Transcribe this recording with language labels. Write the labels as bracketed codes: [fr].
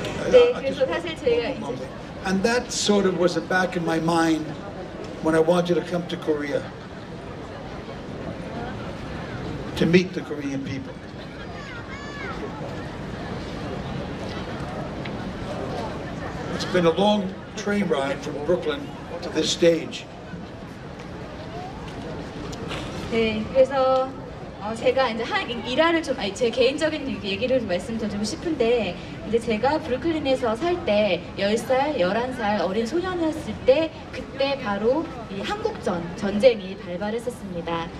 [ko] 네, 그래서 사실 제가 이제 [en] And that sort of was the back of my mind when I wanted to come to Korea, to meet the Korean people. It's been a long train ride from Brooklyn to this stage. [ko] 네, 그래서 제가 이제 일화를 좀, 제 개인적인 얘기를 좀 말씀드리고 싶은데, 이제 제가 브루클린에서 살 때 10살, 11살 어린 소년이었을 때, 그때 바로 이 한국전, 전쟁이 발발했었습니다.